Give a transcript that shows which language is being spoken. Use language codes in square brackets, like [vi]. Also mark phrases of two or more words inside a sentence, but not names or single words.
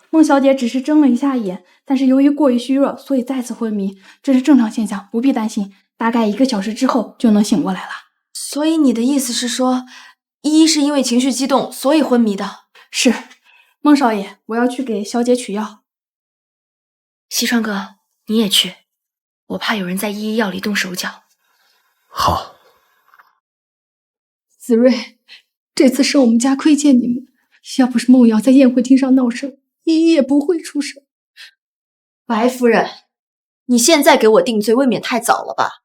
[zh] 孟小姐只是睁了一下眼，但是由于过于虚弱，所以再次昏迷，这是正常现象，不必担心，大概1个小时之後就能醒過來了。所以你的意思是說，依依是因為情緒激動，所以昏迷的？是，孟少爺，我要去給小姐取藥。西川哥，你也去，我怕有人在依依藥裡動手腳。好。子睿，這次是我們家虧欠你們，要不是孟瑤在宴會廳上鬧事，依依也不會出事。白夫人，你現在給我定罪未免太早了吧？